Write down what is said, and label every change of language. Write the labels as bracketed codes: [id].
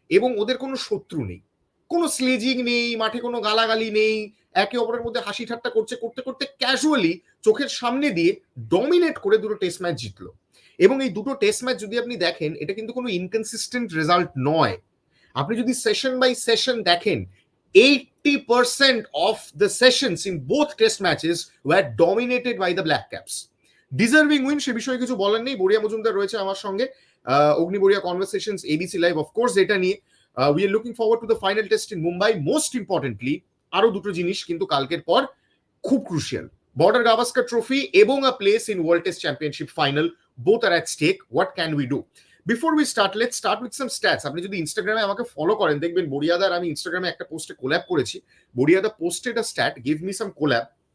[bn] এবং ওদের কোনো শত্রু নেই, কোনো স্লেজিং নেই, মাঠে কোনো গালাগালি নেই, একে অপরের মধ্যে হাসি ঠাট্টা করতে করতে ক্যাজুয়ালি চোখের সামনে দিয়ে ডমিনেট করে দুটো টেস্ট ম্যাচ জিতলো। এবং এই দুটো টেস্ট ম্যাচ যদি আপনি দেখেন, এটা কিন্তু কোনো ইনকনসিস্টেন্ট রেজাল্ট নয়। আপনি যদি সেশন বাই সেশন দেখেন, [en] 80% of the sessions in both test matches were dominated by the black caps. [bn] Deserving win, সে বিষয়ে কিছু বলার নেই। বড়িয়া মজুমদার রয়েছে আমার সঙ্গে, অগ্নি বড়িয়া কনভারসেশনস এবিসি লাইভ, অফকোর্স এটা নিয়ে। [en] We are looking forward to the final test in Mumbai. Most importantly [bn] আরো দুটো জিনিস কিন্তু কালকের পর খুব ক্রুশিয়াল, [en] Border Gavaskar trophy এবং a place in world test championship final. Both are at stake. What can we do? Before we start, let's start with some stats. [bn] আপনি যদি ইনস্টাগ্রামে আমাকে ফলো করেন, দেখবেন বড়িয়াদার আমি ইনস্টাগ্রামে একটা পোস্টে কোল্যাব করেছি। [en] বড়িয়াদা posted a stat, give me some collab.